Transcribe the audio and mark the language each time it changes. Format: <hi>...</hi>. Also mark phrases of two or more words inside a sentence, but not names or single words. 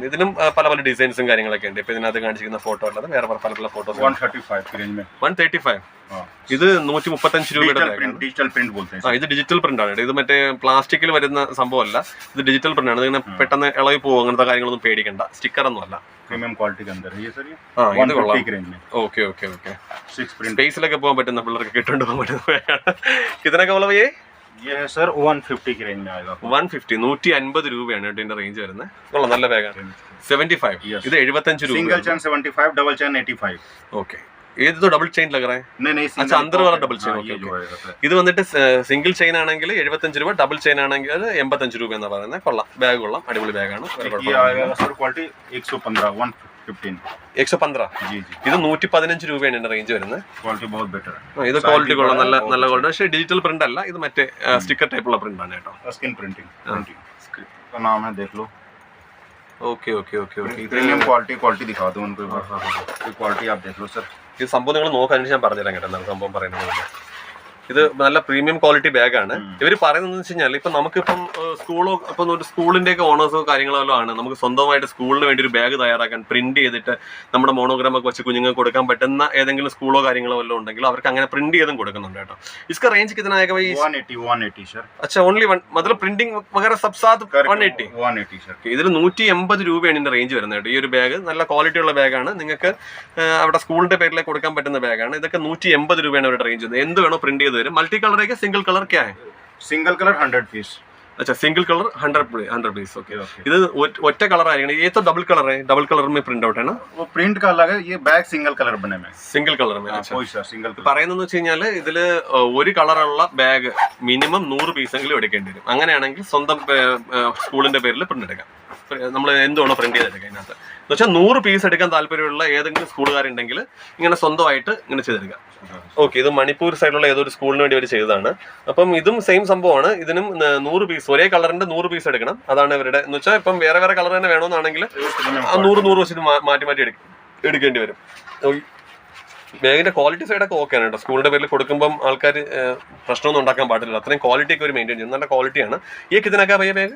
<ml>ഇതിനും പല ഡിസൈൻസും കാര്യങ്ങളൊക്കെ ഉണ്ട്. ഇപ്പൊ ഇതിനകത്ത് കാണിച്ചിരിക്കുന്ന ഫോട്ടോ അല്ലാതെ വേറെ പല ഫോട്ടോസ്. 135. ഇത് 135 രൂപയുടെ</ml> <en>digital print.</en> <ml>ഇത്</ml> <en>digital print</en> <ml>ആണ്. ഇത് മറ്റേ പ്ലാസ്റ്റിക്കിൽ വരുന്ന സംഭവമല്ല. ഇത്</ml> <en>digital print</en> <ml>ആണ്. ഇതിങ്ങനെ പെട്ടെന്ന് ഇളകി പോകും, അങ്ങനത്തെ കാര്യങ്ങളൊന്നും പേടിക്കണ്ട. സ്റ്റിക്കർ ഒന്നും അല്ല.</ml> <en>premium quality</en> <hi>के अंदर है ये सर। ये</hi> <ml>ഇത് കൊള്ളാം.</ml> <hi>रेंज में</hi> <ml>ഓക്കെ 6 പ്രിന്റ് സ്പേസിലൊക്കെ പോകാൻ പറ്റുന്ന പിള്ളേർക്ക് കിട്ടുകൊണ്ട് പോകാൻ പറ്റുന്ന ഇതിനൊക്കെ പോലെ</ml> <hi>ये है सर 150 की रेंज में आएगा।</hi> <ml>150 150 രൂപയാണ് ഇതിന്റെ റേഞ്ച് വരുന്നത്. കൊള്ളാം, നല്ല ബാഗാണ്. 75. ഇത് 75 രൂപ.</ml> <en>single chain</en> <hi>75,</hi> <en>double chain</en> <hi>85. ഓക്കെ ये तो</hi> <en>double chain</en> <hi>लग रहा है? नहीं अच्छा, अंदर वाला</hi> <en>double chain.</en> <ml>ഇത് വന്നിട്ട്</ml> <en>single chain</en> <ml>ആണെങ്കിൽ 75 രൂപ,</ml> <en>double chain</en> <ml>ആണെങ്കിൽ 85 രൂപ എന്നാ പറയുന്നത്. കൊള്ളാം, ബാഗ് കൊള്ളാം, അടിപൊളി ബാഗാണ്. 115 ഇത് 115 രൂപയാണ് ഇതിന്റെ റേഞ്ച് വരുന്നത്. ഇത് ക്വാളിറ്റി കൊള്ളാം, നല്ല ക്വാളിറ്റി. പക്ഷേ</ml> <en>digital print</en> <ml>അല്ല, ഇത് മറ്റേ സ്റ്റിക്കർ ടൈപ്പുള്ള പ്രിന്റ് ആണ് കേട്ടോ.</ml> <en>skin printing</en> <hi>का नाम है, देख लो.</hi> <ml>ഓക്കെ</ml> <en>premium quality</en> <hi>दिखा दो उनको एक बार. क्वालिटी आप देख लो सर.</hi> <ml>ഇത് സംഭവം നിങ്ങൾ നോക്കാൻ ഞാൻ പറഞ്ഞുതരാം കേട്ടോ. എന്താണ് സംഭവം പറയുന്നത്? ഇത് നല്ല</ml> <en>premium quality</en> <ml>ബാഗാണ്. ഇവർ പറയുന്നത് വെച്ച് കഴിഞ്ഞാൽ ഇപ്പം നമുക്കിപ്പം സ്കൂളോ ഇപ്പം ഒരു സ്കൂളിൻ്റെ ഒക്കെ ഓണേഴ്സോ കാര്യങ്ങളോ ആണ് നമുക്ക് സ്വന്തമായിട്ട് സ്കൂളിന് വേണ്ടി ഒരു ബാഗ് തയ്യാറാക്കാൻ പ്രിന്റ് ചെയ്തിട്ട് നമ്മുടെ മോണോഗ്രാം ഒക്കെ വെച്ച് കുഞ്ഞുങ്ങൾക്ക് കൊടുക്കാൻ പറ്റുന്ന ഏതെങ്കിലും സ്കൂളോ കാര്യങ്ങളോ വല്ലതും ഉണ്ടെങ്കിൽ അവർക്ക് അങ്ങനെ പ്രിന്റ് ചെയ്തും കൊടുക്കുന്നുണ്ട് കേട്ടോ.</ml> <hi>इसका रेंज कितना आएगा भाई? 180 सर. अच्छा,</hi> <en>only one,</en> <hi>मतलब प्रिंटिंग वगैरह सब साथ 180 सर.</hi> <ml>ഇതിൽ 180 രൂപയാണ് ഇതിന്റെ റേഞ്ച് വരുന്നത് കേട്ടോ. ഈ ഒരു ബാഗ് നല്ല ക്വാളിറ്റി ഉള്ള ബാഗാണ്. നിങ്ങൾക്ക് അവിടെ സ്കൂളിന്റെ പേരിലേക്ക് കൊടുക്കാൻ പറ്റുന്ന ബാഗാണ്. ഇതൊക്കെ 180 രൂപയാണ് അവരുടെ റേഞ്ച്. എന്ത് വേണോ പ്രിന്റ് ചെയ്ത് വരും.</ml> <en>multi color</en> <hi>है क्या,</hi> <en>single color</en> <hi>क्या है?</hi> <en>single color</en> <hi>100 पीस. अच्छा</hi> <en>single color</en> <hi>100 पीस ओके</hi> <ml>ഇത് ഒറ്റ കളർ ആയിരിക്കണം</ml> <hi>ये तो</hi> <en>double color</en> <hi>में</hi> <en>print out</en> <hi>है ना वो प्रिंट का अलग है ये बैग</hi> <en>single color</en> <hi>बने में</hi> <en>single color</en> <hi>कोई सर सिंगल</hi> <ml>പറയുന്നതെന്ന് വെച്ച് കഴിഞ്ഞാൽ ഇതില് ഒരു കളറുള്ള ബാഗ് മിനിമം 100 പീസെങ്കിലും എടുക്കേണ്ടി വരും അങ്ങനെയാണെങ്കിൽ സ്വന്തം സ്കൂളിന്റെ പേരിൽ പ്രിന്റ് എടുക്കാം നമ്മൾ എന്തുകൊണ്ടോ പ്രിന്റ് ചെയ്തെടുക്കാം അതിനകത്ത് എന്ന് വെച്ചാൽ 100 പീസ് എടുക്കാൻ താല്പര്യമുള്ള ഏതെങ്കിലും സ്കൂളുകാരുണ്ടെങ്കിൽ ഇങ്ങനെ സ്വന്തമായിട്ട് ഇങ്ങനെ ചെയ്തെടുക്കാം ഓക്കെ ഇത് മണിപ്പൂർ സൈഡിലുള്ള ഏതൊരു സ്കൂളിന് വേണ്ടി അവർ ചെയ്തതാണ് അപ്പം ഇതും സെയിം സംഭവമാണ് ഇതിനും 100 പീസ് ഒരേ കളറിന്റെ 100 പീസ് എടുക്കണം അതാണ് ഇവരുടെ എന്ന് വെച്ചാൽ ഇപ്പം വേറെ വേറെ കളർ തന്നെ വേണമെന്നാണെങ്കിൽ 100 വെച്ചിട്ട് മാറ്റി എടുക്കേണ്ടി വരും ബാഗിന്റെ ക്വാളിറ്റി സൈഡൊക്കെ ഓക്കെ ആണ് കേട്ടോ സ്കൂളിന്റെ പേരിൽ കൊടുക്കുമ്പോൾ ആൾക്കാർ പ്രശ്നമൊന്നും ഉണ്ടാക്കാൻ പാടില്ല അത്രയും ക്വാളിറ്റി ഒക്കെ ഒരു മെയിൻറ്റെയിൻ ചെയ്യുന്നത് നല്ല ക്വാളിറ്റിയാണ് ഈ ഇതിനൊക്കെ പയ്യ ബാഗ്</ml>